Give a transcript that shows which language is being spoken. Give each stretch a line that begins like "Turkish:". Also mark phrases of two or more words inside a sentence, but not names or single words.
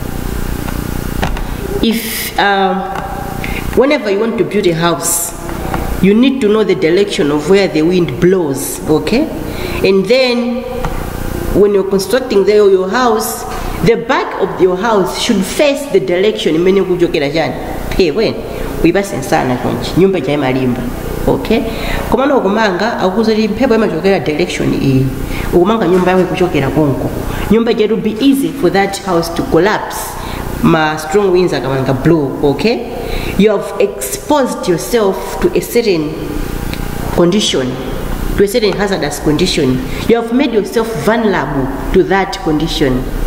English: If whenever you want to build a house, you need to know the direction of where the wind blows. Okay, and then when you're constructing your house, the back of your house should face the direction.
Nyanja: Okay, komano okumanga akuzali mphepo imachokera direction iyi ukumanga nyumba yawe kuchokera konko, nyumba
English: it will be easy for that house to collapse
Nyanja: ma
English: strong winds
Nyanja: akamanga blow.
English: Okay, you have exposed yourself to a certain condition, to a certain hazardous condition. You have made yourself vulnerable to that condition.